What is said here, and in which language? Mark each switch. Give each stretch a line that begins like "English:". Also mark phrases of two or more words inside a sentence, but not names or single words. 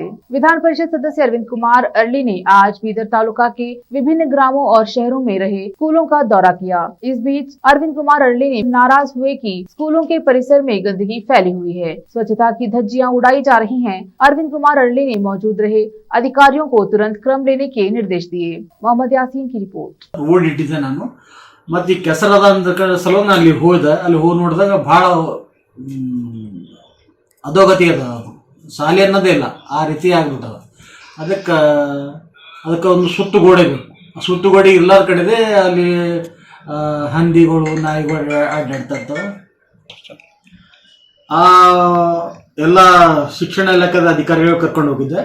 Hindi: विधान परिषद सदस्य अरविंद कुमार अरली ने आज बीदर तालुका के विभिन्न ग्रामों और शहरों में रहे स्कूलों का दौरा किया। इस बीच अरविंद कुमार अरली ने नाराज हुए कि स्कूलों के परिसर में गंदगी फैली हुई है, स्वच्छता की धज्जियां उड़ाई जा रही हैं। अरविंद कुमार अरली ने मौजूद रहे अधिकारियों को तुरंत क्रम लेने के निर्देश दिए। मोहम्मद यासीन की रिपोर्ट।
Kannada: ನಾನು ಮತ್ತೆ ಕೆಸರದ ಸಲುವಾಗಿ ಅಲ್ಲಿ ಹೋದೆ, ಅಲ್ಲಿ ಹೋಗಿ ನೋಡಿದಾಗ ಬಹಳ ಅಧೋಗತಿ ಅದ, ಶಾಲೆ ಅನ್ನೋದೇ ಇಲ್ಲ ಆ ರೀತಿ ಆಗ್ಬಿಟ್ಟದ. ಅದಕ್ಕೆ ಒಂದು ಸುತ್ತುಗೋಡೆ ಬೇಕು. ಆ ಸುತ್ತುಗೋಡೆ ಇಲ್ಲದ ಕಡೆದೇ ಅಲ್ಲಿ ಹಂದಿಗಳು ನಾಯಿಗಳು ಅಡ್ಡಾಡ್ತಾ ಆ ಎಲ್ಲ ಶಿಕ್ಷಣ ಇಲಾಖೆದ ಅಧಿಕಾರಿಗಳು ಕರ್ಕೊಂಡು ಹೋಗಿದ್ದೆ.